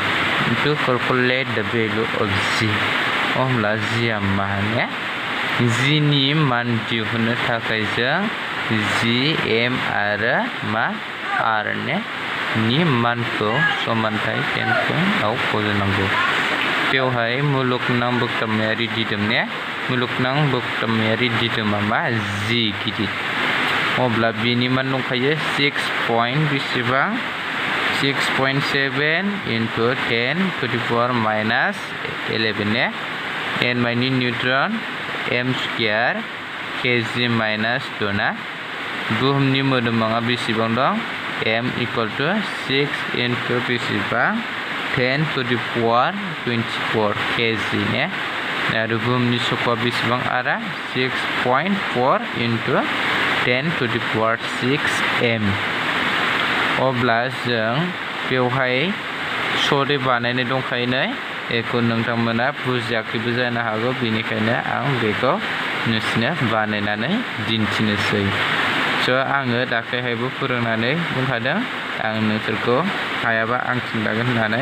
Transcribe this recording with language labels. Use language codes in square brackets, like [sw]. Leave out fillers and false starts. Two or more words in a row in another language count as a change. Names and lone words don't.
[en] To calculate the value of G. [brx] अब्ला जिया माने जिनि मान दिहुननो थाखाय जों जि एम आरो आर नि मानखौ समानथाय 10 पइन्टआव फज'नांगौ। बेवहाय मुलुगनां बोगतामायारि दिदोम मुलुगनां बोगतामायारि दिदोमा मा? जि गिदिर। अब्ला बिनि मान दंखायो [en] 6.7 into 10 to the power minus 11 n माइनि न्यूट्रन m स्क्वायर kg minus 2 [brx] ना। बुहुमनि मोदोमाङा बेसेबां दं? [en] m equal to 6 into [brx] बेसेबां [en] 10 to the power 24 kg [brx] ने। आरो बुहुमनि सखआ बेसेबां आरा [en] 6.4 into 10 to the power 6 m। [brx] अब्ला जों बेवहाय सदै बानायनाय दंखायो नै, बेखौ नोंथांमोना बुजियाखैबो जानो हागौ, बेनिखायनो आं बेखौ नोंसोरनो बानायनानै दिन्थिनोसै। आङो दाख्लैहायबो फोरोंनानै बुंखादों, आं नोंसोरखौ हायाबा आं खिन्थागोन होननानै।